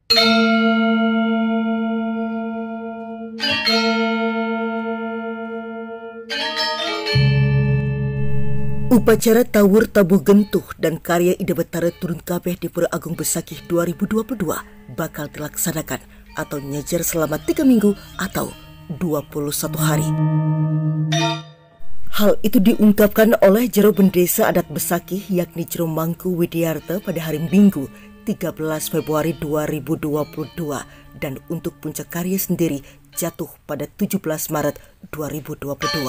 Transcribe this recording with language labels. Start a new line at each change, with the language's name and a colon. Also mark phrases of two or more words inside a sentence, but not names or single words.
Indonesian: Upacara Tawur Tabuh Gentuh dan karya Ida Betara Turun Kabeh di Pura Agung Besakih 2022 bakal dilaksanakan atau nyejar selama 3 minggu atau 21 hari. Hal itu diungkapkan oleh Jero Bendesa Adat Besakih yakni Jero Mangku Widiarta pada hari Minggu 13 Februari 2022 dan untuk puncak karya sendiri jatuh pada 17 Maret 2022.